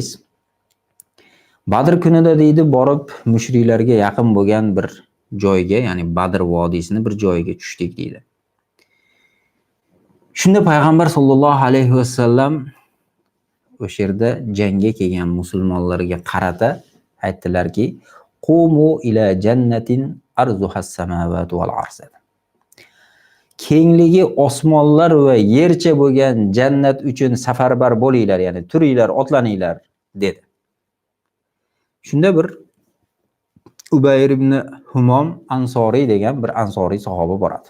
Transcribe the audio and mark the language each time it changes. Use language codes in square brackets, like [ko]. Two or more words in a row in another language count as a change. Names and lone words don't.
[uz] Badr kunida deydi, borib mushriklarga yaqin bo'lgan bir joyga, ya'ni Badr vodiysini bir joyiga tushdik deydi. Shunda payg'ambar [ar] صلى الله عليه وسلم [uz] o'sha yerda jangga kelgan musulmonlarga qarata aytdilarki, [ar] قوموا إلى جنة عرضها السماوات والأرض. [uz] Kengligi osmonlar va yercha bo'lgan jannat uchun safarbar bo'linglar, ya'ni turinglar, otlaninglar dedi. Shunda bir Ubayr ibn Humom Ansoriy degan bir ansoriy sahoba boradi.